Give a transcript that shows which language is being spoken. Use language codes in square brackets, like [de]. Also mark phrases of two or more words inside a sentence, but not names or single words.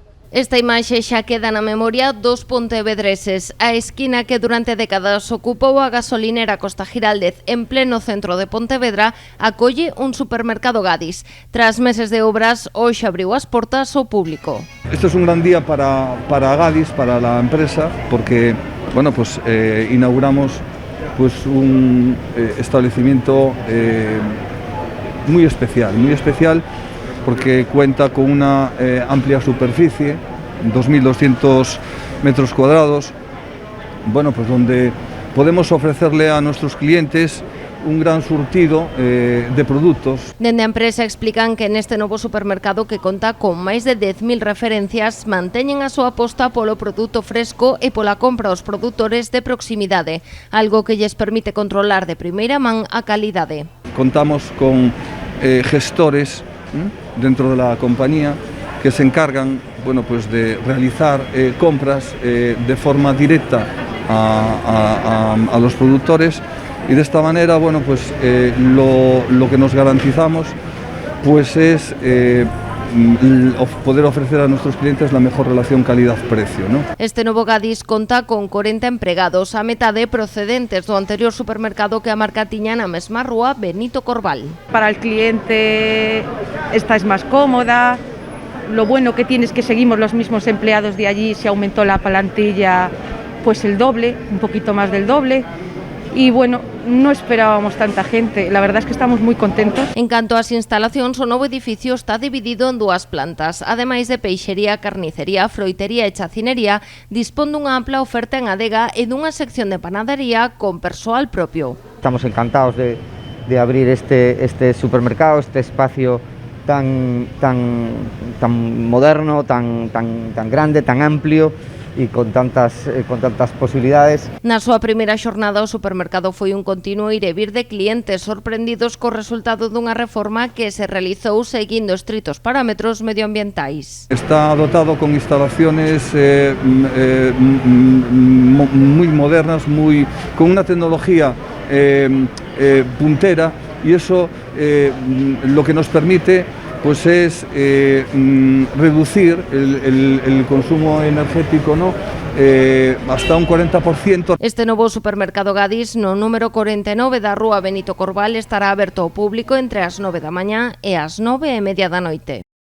[gl] Esta imaxe xa queda na memoria dos pontevedreses. A esquina que durante décadas ocupou a gasolinera Costa Giraldez en pleno centro de Pontevedra acolle un supermercado Gadis. Tras meses de obras, hoxe abriu as portas ao público. [es] Este es un gran día para Gadis, para la empresa, porque bueno, pues inauguramos pues un establecimiento muy especial porque cuenta con una amplia superficie, 2.200 metros cuadrados, bueno, pues donde podemos ofrecerle a nuestros clientes un gran surtido de produtos. [gl] Dende a empresa explican que neste novo supermercado que conta con máis de 10.000 referencias manteñen a súa aposta polo produto fresco e pola compra aos produtores de proximidade, algo que lles permite controlar de primeira man a calidade. [es] Contamos con gestores dentro de la compañía que se encargan, bueno, pues de realizar compras de forma directa a los productores, y de esta manera, bueno, pues lo que nos garantizamos pues es poder ofrecer a nuestros clientes la mejor relación calidad-precio, ¿no? [gl] Este novo Gadis conta con 40 empregados, a metade procedentes do anterior supermercado que a marca tiña na mesma rúa Benito Corbal. [es] Para el cliente esta es más cómoda. Lo bueno que tiene es que seguimos los mismos empleados de allí, se aumentó la plantilla pues el doble, un poquito más del doble. Y bueno, no esperábamos tanta gente, la verdad es que estamos moi contentos. [gl] En canto ás instalacións, o novo edificio está dividido en dúas plantas. Ademais de peixería, carnicería, froitería e chacinería, dispón dunha ampla oferta en adega e dunha sección de panadería con persoal propio. [es] Estamos encantados de abrir este supermercado, este espacio tan moderno, tan grande, tan amplio, e con tantas posibilidades. [gl] Na súa primeira xornada, o supermercado foi un continuo ir e vir de clientes sorprendidos co resultado dunha reforma que se realizou seguindo estritos parámetros medioambientais. [es] Está dotado con instalaciones muy modernas, con una tecnología puntera, y eso lo que nos permite pues es reducir el consumo energético, ¿no? Hasta un 40%. [gl] Este novo supermercado Gadis no número 49 da rúa Benito Corbal estará aberto ao público entre as 9 da mañá e as 9:30 da noite.